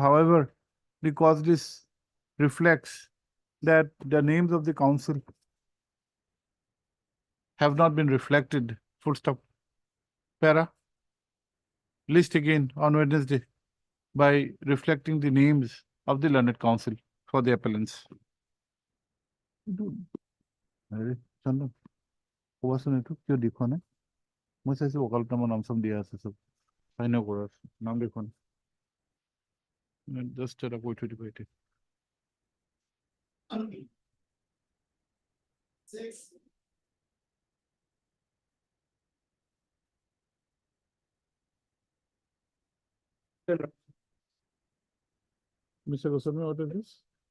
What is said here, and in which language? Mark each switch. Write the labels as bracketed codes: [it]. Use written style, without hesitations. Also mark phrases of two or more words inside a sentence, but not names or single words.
[en] However, because this reflects that the names of the council have not been reflected, full stop. Para, list again on Wednesday by reflecting the names of the learned council for the appellants. [as] अरे चंदन কোৱাচোন এইটো কিয় দেখুৱা নাই মই চাইছো অকালতামৰ নাম চাম দিয়া আছে চব ফাইন কৰা নাম দেখুৱা নাই জাষ্ট এটা কৈ থৈ দিব এতিয়া [en] Mr. Goswami, what is this?